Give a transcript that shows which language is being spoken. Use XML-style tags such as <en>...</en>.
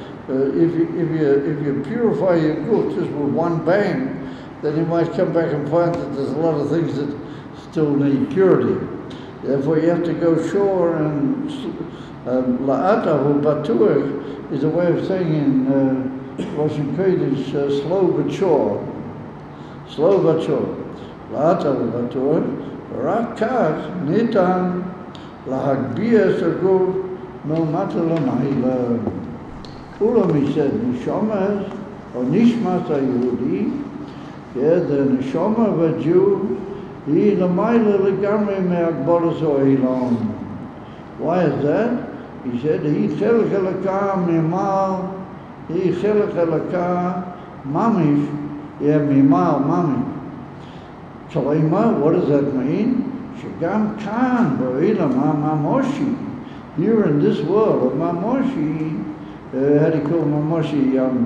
<en>If you purify your guf just with one bang, then you might come back and find that there's a lot of things that still need purity. Therefore, you have to go sure, and la'atahu batuah is a way of saying in Russian Kodesh, slow but sure. Slow but sure.</en> <he>La'atahu batuah, rakach ניתן להגביה את הגוף מלמטה למעלה. אולם</he> <en>he said,</en> <he>נשמה או נשמת היהודי,</he> <en>the neshama of a Jew,</en> <he>היא למעלה לגמרי מהגבולת העולם.</he> <en>Why is that? He said,</en> <he>היא חלק אלוקה ממעל, היא חלק אלוקה ממש, ממעל ממש. כלומר,</he> <en>what does that mean?</en> <he>שגם כאן בעולם הממושי,</he> <en>here in this world of mamoshi, how do you call mamoshi?</en>